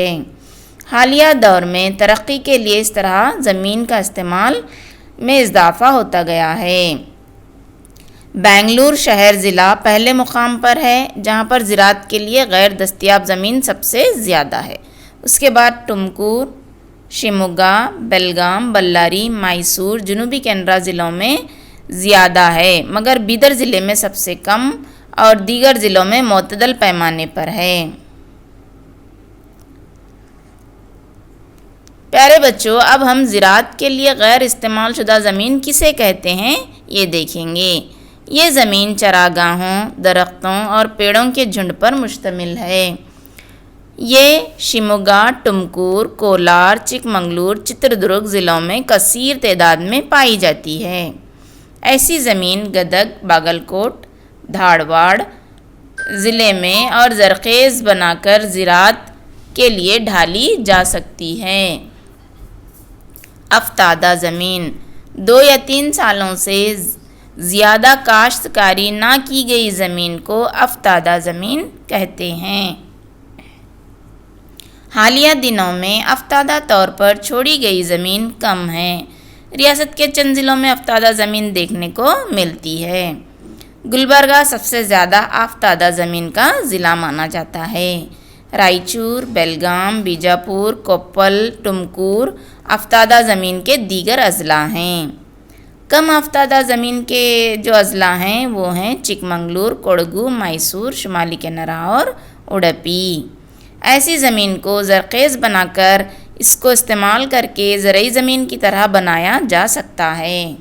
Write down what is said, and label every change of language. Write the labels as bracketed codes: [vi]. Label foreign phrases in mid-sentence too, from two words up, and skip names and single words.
[ur] حالیہ دور میں ترقی کے لیے اس طرح زمین کا استعمال میں اضافہ ہوتا گیا ہے۔ بنگلور شہر ضلع پہلے مقام پر ہے، جہاں پر زراعت کے لیے غیر دستیاب زمین سب سے زیادہ ہے۔ اس کے بعد ٹمکور، شیموگا، بیلگام، بಳ್ಳاری، میسور، جنوبی کینرا ضلعوں میں زیادہ ہے، مگر بیدر ضلع میں سب سے کم اور دیگر ضلعوں میں معتدل پیمانے پر ہے۔ پیارے بچوں، اب ہم زراعت کے لیے غیر استعمال شدہ زمین کسے کہتے ہیں یہ دیکھیں گے۔ یہ زمین چراگاہوں، درختوں اور پیڑوں کے جھنڈ پر مشتمل ہے۔ یہ شیموگا، ٹمکور، کولار، چک منگلور، چتردرگ ضلعوں میں کثیر تعداد میں پائی جاتی ہے۔ ایسی زمین گدگ، باگل کوٹ، دھارواڑ ضلع میں اور زرخیز بنا کر زراعت کے لیے ڈھالی جا سکتی ہے۔ افتادہ زمین: 2 یا 3 سالوں سے زیادہ کاشتکاری نہ کی گئی زمین کو افتادہ زمین کہتے ہیں۔ حالیہ دنوں میں افتادہ طور پر چھوڑی گئی زمین کم ہے۔ ریاست کے چند ضلعوں میں افتادہ زمین دیکھنے کو ملتی ہے۔ گلبرگہ سب سے زیادہ افتادہ زمین کا ضلع مانا جاتا ہے۔ رائچور، بیلگام، بیجاپور، کوپل، ٹمکور افتادہ زمین کے دیگر اضلاع ہیں۔ کم افتادہ زمین کے جو اضلاع ہیں وہ ہیں چک منگلور، کوڈگو، میسور، شمالی کینرا اور اڈوپی۔ ایسی زمین کو زرخیز بنا کر اس کو استعمال کر کے زرعی زمین کی طرح بنایا جا سکتا ہے۔